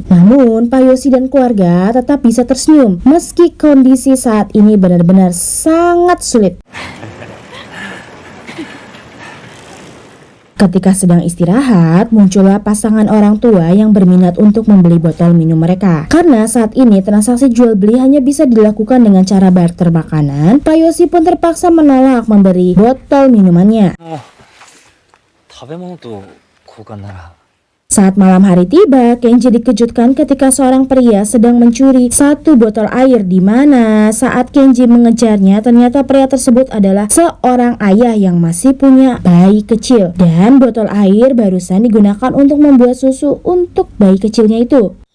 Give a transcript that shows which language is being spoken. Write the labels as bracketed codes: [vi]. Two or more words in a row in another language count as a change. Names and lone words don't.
[id] Namun Pak Yosi dan keluarga tetap bisa tersenyum meski kondisi saat ini benar-benar sangat sulit. Ketika sedang istirahat, muncullah pasangan orang tua yang berminat untuk membeli botol minum mereka. Karena saat ini transaksi jual beli hanya bisa dilakukan dengan cara barter makanan, Pak Yosi pun terpaksa menolak memberi botol minumannya. [ja] 食べ物と交換なら。 [id] Saat malam hari tiba, Kenji dikejutkan ketika seorang pria sedang mencuri satu botol air, di mana saat Kenji mengejarnya, ternyata pria tersebut adalah seorang ayah yang masih punya bayi kecil. Dan botol air barusan digunakan untuk membuat susu untuk bayi kecilnya itu.